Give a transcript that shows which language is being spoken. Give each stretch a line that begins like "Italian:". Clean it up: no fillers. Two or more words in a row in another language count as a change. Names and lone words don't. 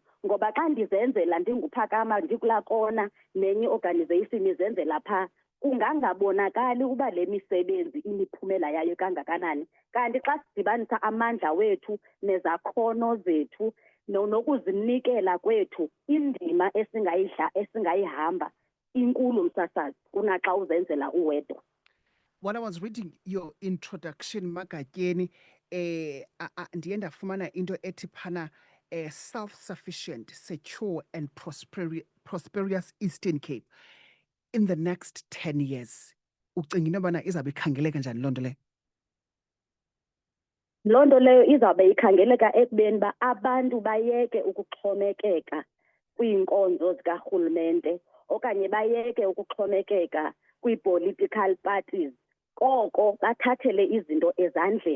Xhosa: Ngoba xa ndizenzela ndinguphakama ndikulaa kona nenye i-organization izenzela phaa, kungangabonakali uba le misebenzi imiphumela yayo kangakanani. Kanti xa sidibanisa amandla wethu nezakhono zethu nokuzinikela kwethu, indima esingayihamba inkulu msasazi kunaxa uzenzela uwedwa.
English: When I was reading your introduction, Makatyeni,
Xhosa: ndiye ndafumana into ethi phana
English: self-sufficient, secure and prosperous Eastern Cape in the next 10 years.
Xhosa: Ucinga into yobana izawube ikhangeleka njani loo nto leyo? Loo nto leyo izawube ikhangeleka ekubeni uba abantu bayeke ukuxhomekeka kwiinkonzo zikarhulumente okanye bayeke ukuxhomekeka kwii-
English: political parties,
Xhosa: koko bathathele izinto ezandleni.